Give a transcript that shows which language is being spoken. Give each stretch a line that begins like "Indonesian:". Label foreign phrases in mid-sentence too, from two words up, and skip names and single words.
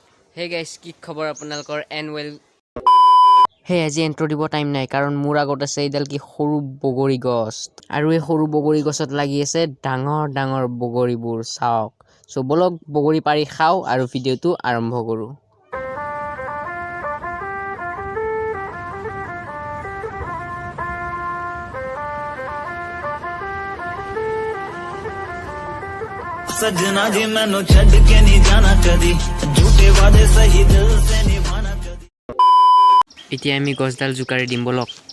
English: Hey guys,
Assamese: কি খবৰ আপোনালোকৰ এনুৱেল হে আজি ইন্ট্ৰো দিব টাইম নাই কাৰণ মোৰ আগত আছে এইডাল কি সৰু বগৰী গছ আৰু এই সৰু বগৰী গছত লাগি আছে ডাঙৰ ডাঙৰ বগৰীবোৰ চাওক সো বলক বগৰী পাৰি খাও আৰু ভিডিওটো আৰম্ভ কৰো
Punjabi: ਸਜਣਾ ਜੀ ਮੈਨੂੰ ਛੱਡ ਕੇ ਨਹੀਂ ਜਾਣਾ ਕਦੀ ਝੂਠੇ ਵਾਦੇ ਸਹੀ ਦਿਲ ਸੇ ਨਿਭਾਣਾ ਕਦੀ
Assamese: এতিয়া আমি গছডাল জুকাৰি দিম বলক